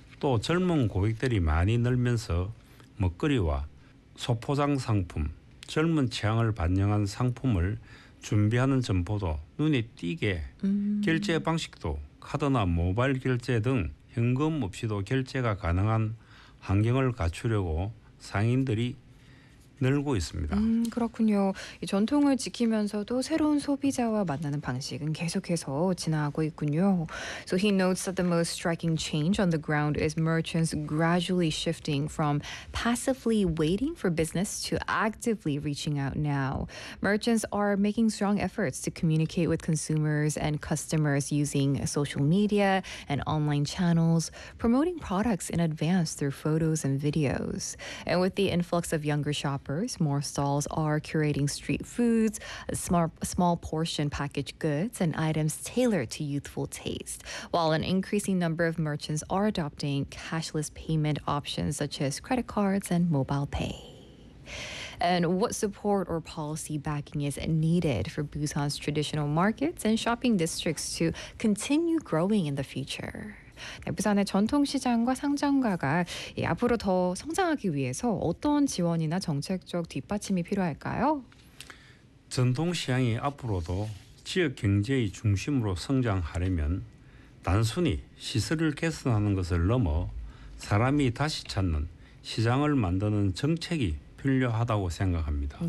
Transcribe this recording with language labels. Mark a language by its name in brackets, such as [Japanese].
[Korean] 또 젊은 고객들이 많이 늘면서 먹거리와 소포장 상품, 젊은 취향을 반영한 상품을 준비하는 점포도 눈에 띄게 결제 방식도 카드나 모바일 결제 등 현금 없이도 결제가 가능한 환경을 갖추려고 상인들이 늘고 있습니다. 그렇군요. 이 전통을 지키면서도 새로운 소비자와 만나는 방식은 계속해서 진화하고 있군요. [English] So he notes that the most striking change on the ground is merchants gradually shifting from passively waiting for business to actively reaching out now. Merchants are making strong efforts to communicate with consumers and customers using social media and online channels, promoting products in advance through photos and videos. And with the influx of younger shoppers, more stalls are curating street foods, small portion packaged goods, and items tailored to youthful taste, while an increasing number of merchants are adopting cashless payment options such as credit cards and mobile pay. And what support or policy backing is needed for Busan's traditional markets and shopping districts to continue growing in the future? [Korean] 네, 부산의 전통시장과 상점가가 예, 앞으로 더 성장하기 위해서 어떤 지원이나 정책적 뒷받침이 필요할까요? 전통시장이 앞으로도 지역경제의 중심으로 성장하려면 단순히 시설을 개선하는 것을 넘어 사람이 다시 찾는 시장을 만드는 정책이 필요하다고 생각합니다.